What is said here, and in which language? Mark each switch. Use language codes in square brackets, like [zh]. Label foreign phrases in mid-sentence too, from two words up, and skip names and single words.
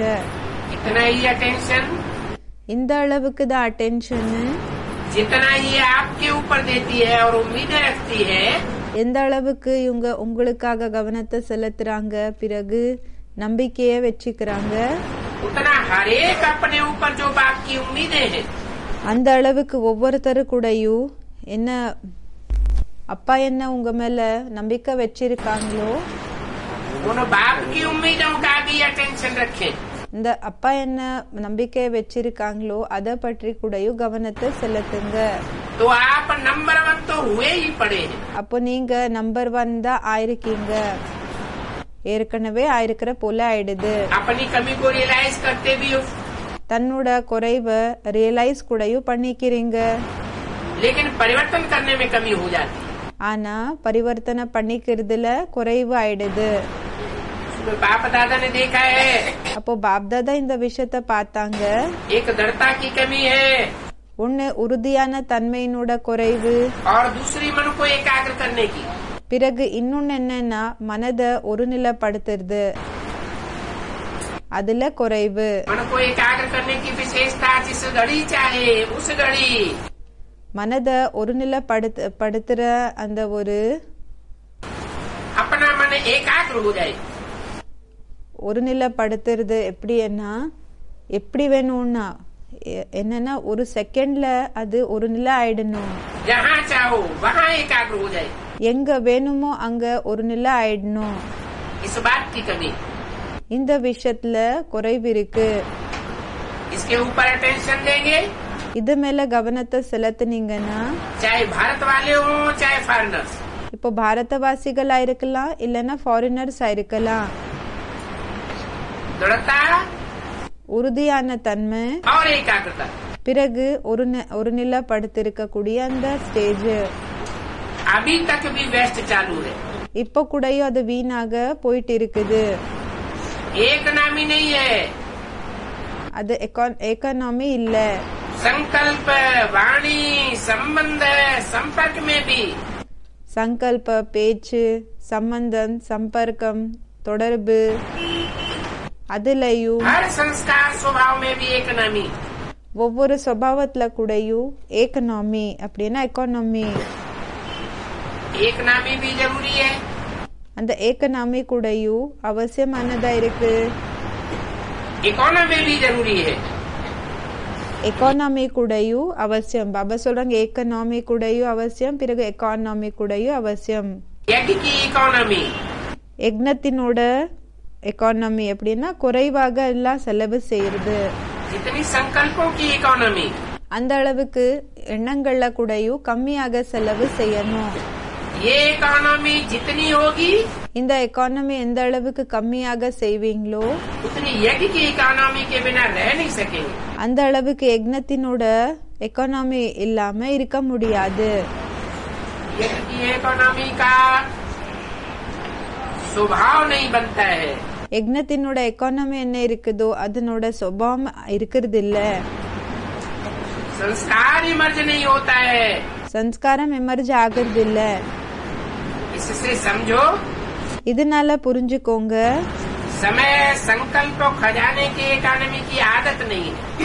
[hi] इतना ही अटेंशन, [ta] இந்த அளவுக்கு தான் அட்டென்ஷன் [hi] जितना ये आपके ऊपर देती है और उम्मीदें रखती है, [ta] எந்த அளவுக்கு இவங்க உங்களுக்காக கவனத்தை செலுத்துறாங்க, பிறகு நம்பிக்கைய வச்சுக்கிறாங்க, [hi] उतना हर एक अपने ऊपर जो बाप की उम्मीदें हैं, [ta] அந்த அளவுக்கு ஒவ்வொருத்தரு கூடயும் என்ன அப்பா என்ன உங்க மேல நம்பிக்கை வச்சிருக்காங்களோ [hi] उन बाप की उम्मीदों का भी अटेंशन रखें। [ta] இந்த அப்பா என்ன நம்பிக்கையை வச்சிருக்காங்களோ அதை பற்றி கூடயும் கவனத்தை செலுத்துங்க. [hi] तो आप नंबर 1 तो हुए ही पड़े हैं। [ta] அப்போ நீங்க நம்பர் 1 தான் ஆயிருக்கீங்க, ஏற்கனவே ஆயிருக்கிற போல ஆயிடுது. [hi] अपनी कमी को रियलाइज करते भी हो, [ta] தன்னோட குறைவை ரியலைஸ் கூடயும் பண்ணிக்கிறீங்க. [hi] लेकिन परिवर्तन करने में कमी हो जाती है। [ta] ஆனா பரிவர்த்தனை பண்ணிக்கிறதுல குறைவு ஆயிடுது. [hi] उसमें बाप दादा ने देखा है, [ta] அப்போ பாப்தாதா இந்த விஷயத்த பார்த்தாங்க. [hi] एक दृढ़ता की कमी है [ta] ஒன்னு உறுதியான தன்மையினோட குறைவு, [hi] और दूसरी मन को एकाग्र करने की। [ta] பிறகு இன்னொன்னு என்னன்னா மனதை ஒருநிலைப்படுத்துறது, அதுல குறைவு. [hi] मन को एकाग्र करने की विशेषता जिस घड़ी चाहे उस घड़ी [ta] மனதை ஒருநிலைப்படுத்துற அந்த ஒரு [hi] अपना मन एकाग्र हो जाए। [ta] ஒருநிலைப்படுத்துறது எப்படின்னா எப்படி வேணும்னா என்னன்னா ஒரு செகண்ட்ல அது ஒரு நிலை ஆயிடணும். [hi] जहाँ चाहो वहाँ एकाग्र हो जाए, [ta] எங்க வேணுமோ அங்க ஒரு நிலை ஆயிடணும். [hi] इस बात की कमी, [ta] இந்த விஷயத்துல குறைவு இருக்கு. [hi] इसके ऊपर अटेंशन देंगे, [ta] இது மேல கவனத்தை செலுத்துனீங்கன்னா [hi] चाहे भारत वाले हो चाहे फॉरेनर्स, [ta] இப்போ பாரதவாசிகளா இருக்கலாம் இல்லன்னா ஃபாரினர்ஸ் இருக்கலாம். [hi] दृढ़ता [ta] உறுதியான தன்மை, [hi] और एकाग्रता, [ta] பிறகு ஒரு நிலைப்படுத்திருக்கக்கூடிய அந்த ஸ்டேஜ். [hi] अभी तक भी वेस्ट चालू है। [ta] இப்ப கூடயும் அது வீணாக போயிட்டு இருக்குது. [hi] एक नामी नहीं है, [ta] அது எக்கானமி இல்ல. [hi] संकल्प वाणी संबंध संपर्क में भी [ta] சங்கல்ப, பேச்சு, சம்பந்தம், சம்பர்க்கம், தொடர்பு, அதுலயும் [hi] हर संस्कार स्वभाव में भी एक नामी। [ta] ஒவ்வொரு சுபாவத்துல கூடயும் எக்கனாமி அப்படின்னா எக்கானமி. [hi] एक नामी भी जरूरी है, [ta] அந்த எக்கனாமி கூடயும் அவசியமானதா இருக்கு. [hi] इकोनॉमी भी जरूरी है। [ta] எக்கானமி கூடயும் அவசியம். பாபா சொல்றாங்க எக்கனாமி கூடயும் அவசியம், பிறகு எக்கானமி கூடயும் அவசியம். [hi] यज्ञ की इकोनॉमी, [ta] யக்னத்தினோட எக்கானமி அப்படின்னா குறைவாக எல்லாம் செலவு செய்யறது. [hi] जितनी संकल्पों की इकोनॉमी, [ta] அந்த அளவுக்கு எண்ணங்கள்ல கூடயும் கம்மியாக செலவு செய்யணும். [hi] ये इकोनॉमी जितनी होगी [ta] இந்த எக்கானமி எந்த அளவுக்கு கம்மியாக செய்வீங்களோ [hi] उतनी यज्ञ की इकोनॉमी के बिना रह नहीं सकेंगे। [ta] அந்த அளவுக்கு யக்னத்தினோட எக்கானமி இல்லாம இருக்க முடியாது. [hi] यज्ञ की इकोनॉमी का स्वभाव नहीं बनता है, [ta] யக்னத்தினோட எக்கானமி என்ன இருக்குதோ அதனோட சுபாவம் இருக்கிறது இல்ல. [hi] संस्कार इमर्ज नहीं होता है। [ta] சன்ஸ்காரம் எமர்ஜ் ஆகிறது இல்ல. [hi] इससे समझो, [ta] இதனால புரிஞ்சுக்கோங்க, [hi] समय संकल्प और खजाने की इकोनॉमी की आदत नहीं है।